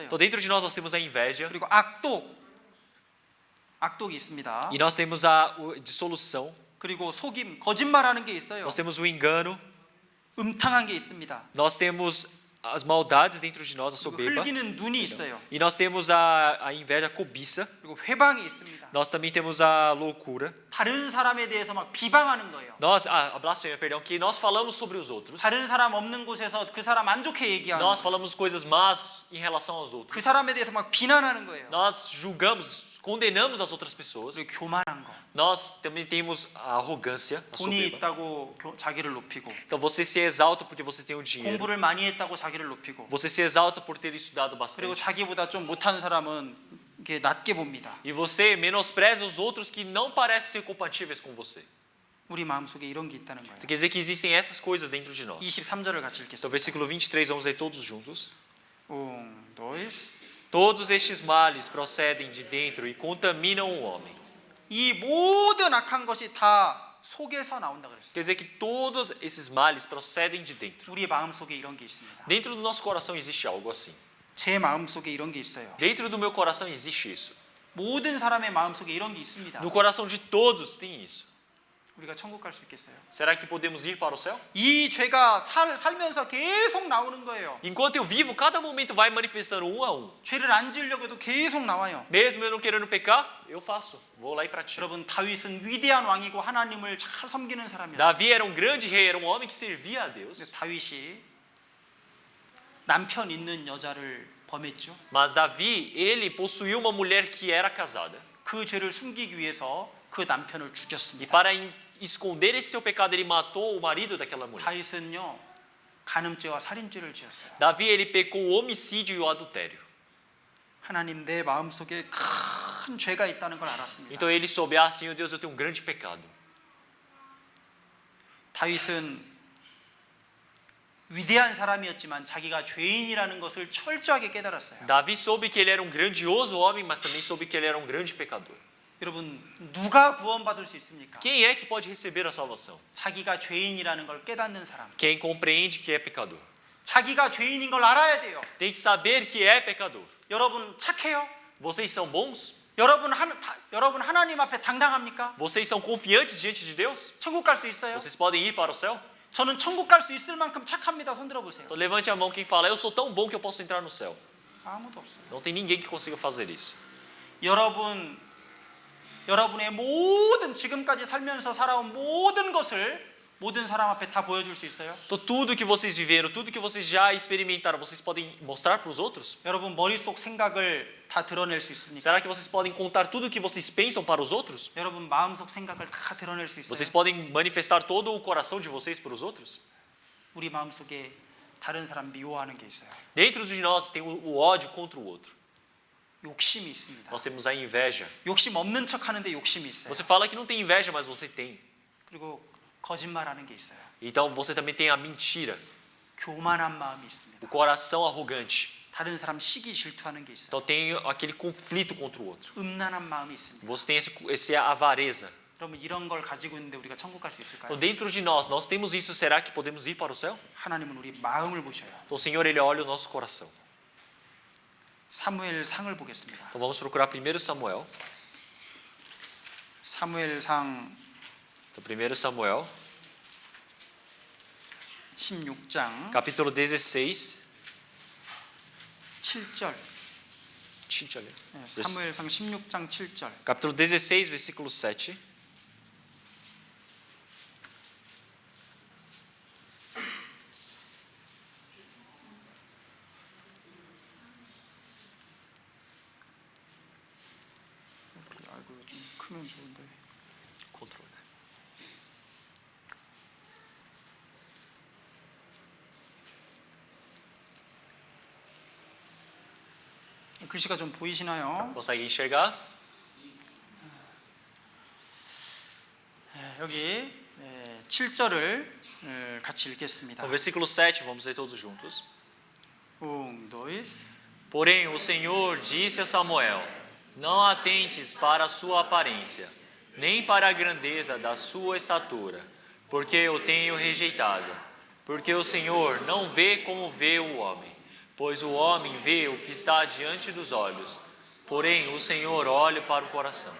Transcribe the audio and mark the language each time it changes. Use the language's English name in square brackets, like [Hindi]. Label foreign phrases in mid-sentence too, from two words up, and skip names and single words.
[Portuguese] Então dentro de nós temos a inveja [Korean] 그리고 악독이 있습니다. [Portuguese] e nós temos a dissolução. [Korean] 그리고 속임, 거짓말하는 게 있어요. [Portuguese] Nós temos o engano, [Korean] 음탕한 게 있습니다. [Portuguese] nós temos as maldades dentro de nós, a [Korean] 그리고 [Portuguese] soberba. [Korean] 흘기는 눈이 있어요. [Portuguese] E nós temos a inveja, a cobiça. [Korean] 그리고 회방이 있습니다. [Portuguese] Nós também temos a loucura. [Korean] 다른 사람에 대해서 막 비방하는 거예요. [Portuguese] Nós, a blasfêmia, perdão, que nós falamos sobre os outros. [Korean] 다른 사람 없는 곳에서 그 사람 안 좋게 얘기하는 [Portuguese] Nós [Korean] 거예요. [Portuguese] falamos coisas más em relação aos outros. [Korean] 그 사람에 대해서 막 비난하는 거예요. [Portuguese] Nós julgamos, condenamos as outras pessoas. [Korean] 그리고 교만한 거. [Portuguese] Nós também temos a arrogância, a [Korean] 돈이 [Portuguese] soberba. [Korean] 있다고 자기를 높이고, [Portuguese] Então você se exalta porque você tem o dinheiro. [Korean] 공부를 많이 했다고 자기를 높이고, [Portuguese] Você se exalta por ter estudado [Korean] 그리고 [Portuguese] bastante. [Korean] 자기보다 좀 못한 사람은 이렇게 낮게 봅니다. [Portuguese] E você menospreza os outros que não parecem ser compatíveis com você. [Korean] 우리 마음속에 이런 게 있다는 거예요. [Portuguese] Quer dizer que existem essas coisas dentro de nós. [Korean] 23절을 같이 [Portuguese] Então, [Korean] 읽겠습니다. [Portuguese] versículo 23, vamos ler todos juntos. 2. Todos estes males procedem de dentro e contaminam o homem. [Korean] 이 모든 악한 것이 다 속에서 나온다 그랬어요. [Portuguese] Quer dizer que todos esses males procedem de dentro. [Korean] 우리 마음속에 이런 게 있습니다. [Portuguese] Dentro do nosso coração existe algo assim. [Korean] 제 마음속에 이런 게 있어요. [Portuguese] Dentro do meu coração existe isso. [Korean] 모든 사람의 마음속에 이런 게 있습니다. [Portuguese] No coração de todos tem isso. [Korean] 우리가 천국 갈 수 있겠어요? [Portuguese] Será que podemos ir para o céu? [Korean] 이 죄가 살면서 계속 나오는 거예요. [Portuguese] Enquanto eu vivo, cada momento vai manifestando um a um. 죄를 안 지으려고 해도 계속 나와요. Mesmo eu não querendo pecar, eu faço. Vou lá e pratico. [Korean] 여러분, 다윗은 위대한 왕이고 하나님을 잘 섬기는 사람이었어요. [Portuguese] Davi era um grande rei, era um homem que servia a [Korean] 근데 [Portuguese] Deus. [Korean] 다윗이 남편 있는 여자를 범했죠. [Portuguese] Mas Davi, ele possuiu uma mulher que era casada. [Korean] 그 죄를 숨기기 위해서 그 남편을 [Portuguese] E [Korean] 죽였습니다. [Portuguese] para esconder esse seu pecado, ele matou o marido daquela mulher. [Korean] 다윗은요, 간음죄와 살인죄를 지었어요. [Portuguese] Davi, ele pecou o homicídio e o adultério. [Korean] 하나님, 내 마음속에 큰 죄가 있다는 걸 알았습니다. [Portuguese] Então ele soube, ah, Senhor Deus, eu tenho um grande pecado. [Korean] 다윗은 위대한 사람이었지만 자기가 죄인이라는 것을 철저하게 깨달았어요. [Portuguese] Davi soube que ele era um grandioso homem, mas também soube que ele era um grande pecador. [Korean] 여러분, 누가 구원받을 수 있습니까? [Portuguese] Quem é que pode receber a salvação? [Korean] 자기가 죄인이라는 걸 깨닫는 사람. [Portuguese] Quem compreende que é pecador. [Korean] 자기가 죄인인 걸 알아야 돼요. [Portuguese] Tem que saber que é pecador. [Korean] 여러분, 착해요? [Portuguese] Vocês são bons? [Korean] 여러분 하나님 앞에 당당합니까? [Portuguese] Vocês são confiantes diante de Deus? [Korean] 천국 갈 수 있어요? [Portuguese] Vocês podem ir para o céu? [Korean] 저는 천국 갈 수 있을 만큼 착합니다. 손 들어 보세요. [Portuguese] Então levante a mão quem fala, eu sou tão bom que eu posso entrar no céu. [Korean] 아무도 없어요. [Portuguese] Não tem ninguém que consiga fazer isso. [Korean] 여러분의 모든 지금까지 살면서 살아온 모든 것을 모든 사람 앞에 다 보여줄 수 있어요? [Portuguese] Então tudo que vocês viveram, tudo que vocês já experimentaram, vocês podem mostrar para os outros? [Korean] 여러분 머릿속 생각을 다 드러낼 수 있습니까? [Portuguese] Será que vocês podem contar tudo o que vocês pensam para os outros? [Korean] 여러분 마음속 생각을 다 드러낼 수 있어요? [Portuguese] Vocês podem manifestar todo o coração de vocês para os outros? [Korean] 우리 마음속에 다른 사람 미워하는 게 있어요. [Portuguese] Dentro de nós tem o ódio contra o outro. [Korean] 욕심이 있습니다. [Portuguese] Nós temos a inveja. [Korean] 욕심 없는 척하는데 욕심이 있어요. [Portuguese] Você fala que não tem inveja, mas você tem. [Korean] 그리고 거짓말하는 게 있어요. [Portuguese] Então você também tem a mentira, [Korean] 교만한 마음이 있습니다. [Portuguese] o coração arrogante. [Korean] 다른 사람 시기 질투하는 게 있어요. [Portuguese] Então tem aquele conflito contra o outro. [Korean] 음란한 마음이 있습니다. [Portuguese] Você tem esse avareza. [Korean] 여러분 이런 걸 가지고 있는데 우리가 천국 갈 수 있을까요? [Portuguese] Então dentro de nós temos isso. Será que podemos ir para o céu? [Korean] 하나님은 우리 마음을 보셔요. [Portuguese] Então o Senhor, Ele olha o nosso coração. [Korean] 사무엘상을 보겠습니다. [Portuguese] Então vamos procurar 1 Samuel. [Korean] 사무엘상 [Portuguese] Então 1 Samuel, [Korean] 16장 [Portuguese] capítulo 16. [Korean] 7절. 네, 사무엘상 16장 7절. [Portuguese] Capítulo 16, versículo 7. [Korean] 아이고 좀 크면 좋은데. [Portuguese] Controle. [Korean] 글씨가 좀 보이시나요? [Portuguese] Consegue enxergar? [Korean] 여기 7절을 같이 읽겠습니다. [Portuguese] Então, versículo 7, vamos ler todos juntos. 1, 2. Porém, o Senhor disse a Samuel: Não atentes para a sua aparência, nem para a grandeza da sua estatura, porque eu tenho rejeitado. Porque o Senhor não vê como vê o homem, pois o homem vê o que está diante dos olhos, porém o Senhor olha para o coração.